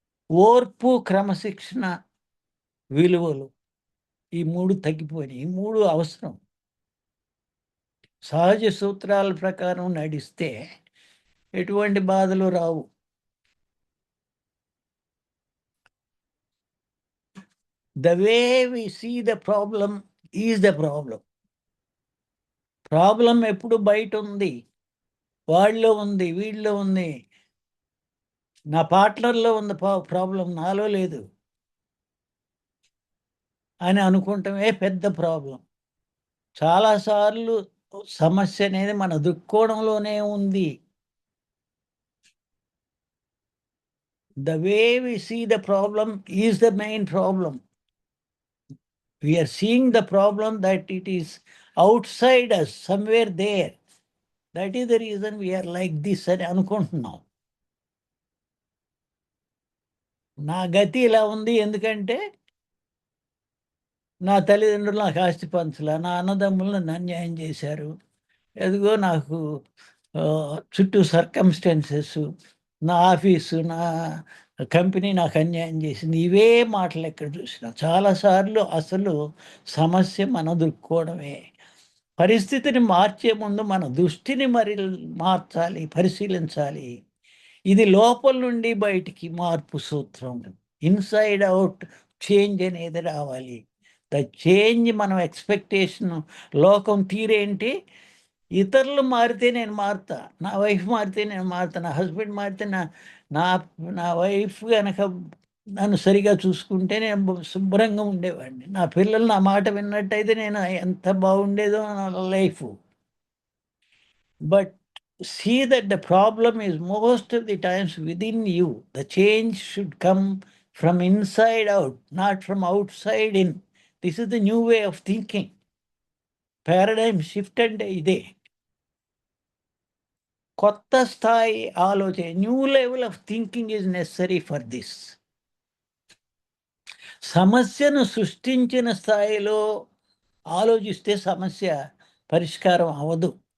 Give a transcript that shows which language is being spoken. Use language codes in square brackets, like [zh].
[te] ఓర్పు, క్రమశిక్షణ, విలువలు, ఈ 3 తగ్గిపోయినాయి. ఈ 3 అవసరం. సహజ సూత్రాల ప్రకారం నడిస్తే ఎటువంటి బాధలు రావు. [en] The way we see the problem is the problem. [te] Problem ఎప్పుడు బయట ఉంది, వాళ్ళలో ఉంది, వీళ్ళలో ఉంది, నా పార్ట్నర్లో ఉంది ప్రాబ్లం, నాలో లేదు అని అనుకుంటమే పెద్ద ప్రాబ్లం. చాలాసార్లు సమస్య అనేది మన దృక్కోణంలోనే ఉంది. [en] The way we see the problem is the main problem. We are seeing the problem that it is outside us, somewhere there. That is the reason we are like this [te] అని అనుకుంటున్నాం. నా గతి ఇలా ఉంది ఎందుకంటే నా తల్లిదండ్రులు నాకు ఆస్తి పంచలా, నా అన్నదమ్ములు నన్ను అన్యాయం చేశారు, ఎదుగో నాకు చుట్టూ సర్కమ్స్టెన్సెస్, నా ఆఫీసు, నా కంపెనీ నాకు అన్యాయం చేసింది, ఇవే మాటలు ఎక్కడ చూసినా. చాలాసార్లు అసలు సమస్య మన దృక్కోవడమే. పరిస్థితిని మార్చే ముందు మన దృష్టిని మరి మార్చాలి, పరిశీలించాలి. ఇది లోపల నుండి బయటికి మార్పు సూత్రం. ఇన్సైడ్ అవుట్ చేంజ్ అనేది రావాలి. ద చేంజ్ మనం ఎక్స్పెక్టేషన్. లోకం తీరేంటి? ఇతరులు మారితే నేను మారుతా, నా వైఫ్ మారితే నేను మారుతా, నా హస్బెండ్ మారితే నా వైఫ్ కనుక నన్ను సరిగా చూసుకుంటే నేను శుభ్రంగా ఉండేవాడిని, నా పిల్లలు నా మాట విన్నట్టయితే నేను ఎంత బాగుండేదో నా life. [en] But see that the problem is most of the times within you. The change should come from inside out, not from outside in. This is the new way of thinking. [te] Paradigm shift అంటే ఇదే. కొత్త స్థాయి ఆలోచన, [en] New level of thinking is necessary for this. [te] సమస్యను సృష్టించిన స్థాయిలో ఆలోచిస్తే సమస్య పరిష్కారం అవ్వదు.